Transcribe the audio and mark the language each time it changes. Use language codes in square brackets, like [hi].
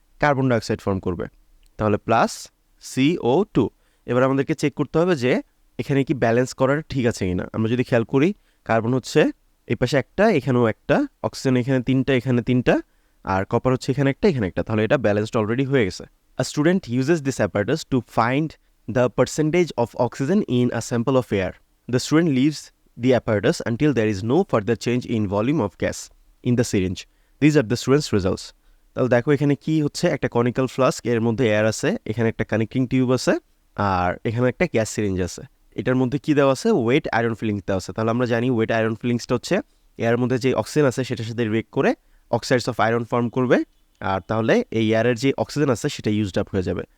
[bn] Carbon dioxide form করবে, তাহলে plus CO2। এবার আমাদেরকে চেক করতে হবে যে এখানে কি ব্যালেন্স করার ঠিক আছে কিনা। আমরা যদি খেয়াল করি, কার্বন হচ্ছে এই পাশে একটা, এখানেও একটা, অক্সিজেন এখানে 3টা, এখানে 3টা, আর কপার হচ্ছে এখানে একটা, এখানে একটা, তাহলে এটা ব্যালেন্সড অলরেডি হয়ে গেছে। [en] A student uses this apparatus to find the percentage of oxygen in a sample of air. The student leaves the apparatus until there is no further change in volume of gas in the syringe. These are the student's results. [bn] তাহলে দেখো এখানে কি হচ্ছে, একটা conical flask, এর মধ্যে air আছে, এখানে একটা কানেক্টিং টিউব আছে, আর এখানে একটা গ্যাস সিরিঞ্জ আছে। এটার মধ্যে কি দেওয়া আছে? ওয়েট আয়রন ফিলিংস দেওয়া আছে। তাহলে আমরা জানি ওয়েট আয়রন ফিলিংসটা হচ্ছে এয়ার মধ্যে যে অক্সিজেন আছে সেটার সাথে রিয়েক্ট করে অক্সাইডস অফ আয়রন ফর্ম করবে, আর তাহলে এই এয়ারের যে অক্সিজেন আছে সেটা ইউজড আপ হয়ে যাবে।